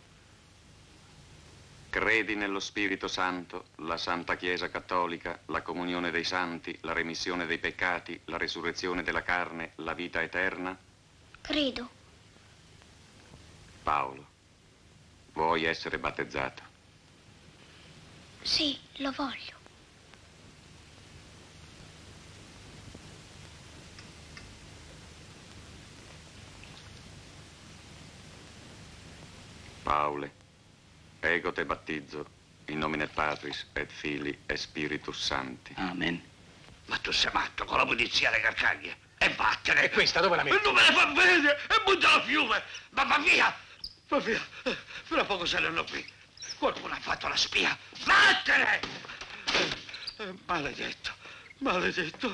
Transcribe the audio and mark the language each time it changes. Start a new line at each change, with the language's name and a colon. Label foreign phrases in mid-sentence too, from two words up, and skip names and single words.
Italian: Credi nello Spirito Santo, la Santa Chiesa Cattolica, la comunione dei santi, la remissione dei peccati, la risurrezione della carne, la vita eterna? Credo. Paolo, vuoi essere battezzato? Sì, lo voglio.
Latin: Paole, ego te battizzo, in nomine Patris et Filii et Spiritus Sancti. Amen.
Italian: Ma tu sei matto con la polizia alle carcaglie? E vattene! E questa dove la metti? E non me la fa vedere! E butta al fiume! Ma va via! Va via! Fra poco saranno qui. Qualcuno ha fatto la spia. Vattene! Maledetto, maledetto.